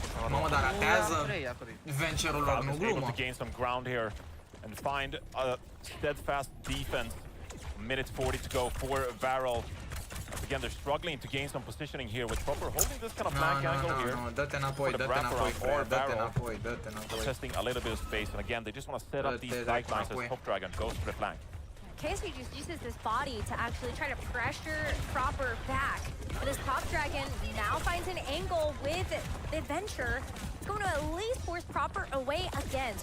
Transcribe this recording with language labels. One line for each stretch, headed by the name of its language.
Romanian: Mamă, dar ratează venture-ul lor, nu glumă.
English: To gain some ground here and find a steadfast defense. Minute 40 to go for Varel. Again, they're struggling to gain some positioning here with Proper holding this kind of flank angle here.
Romanian: Dă-te înapoi, dă-te înapoi.
English: Testing a little bit of space, and again, they just want to set up these sidelines as Top Dragon goes for the flank. KSP just uses this body to actually try to pressure Proper back. But as Top Dragon now finds an angle with the Venture, it's going to at least force Proper away again.